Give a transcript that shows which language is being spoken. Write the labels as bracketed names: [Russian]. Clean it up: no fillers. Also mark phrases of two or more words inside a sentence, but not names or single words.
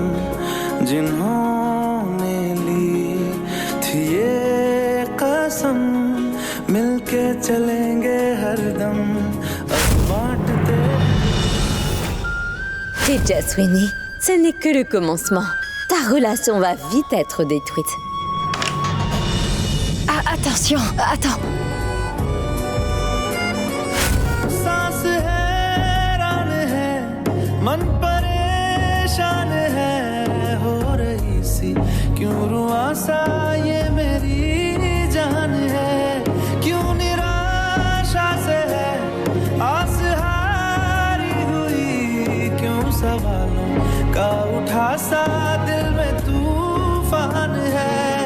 [Hindi] जिन्होंने ली थी ये कसम मिलके चलेंगे हरदम [French] Tejaswini, ce n'est que le commencement. Ta relation va vite être détruite. Ah, attention, attends. [Hindi] सांस हैरान है मन परेशान है हो रही सी क्यों रुआ सा ये मेरी जान है क्यों निराशा से है आस हारी हुई क्यों सवालों का उठा सा दिल में तूफान है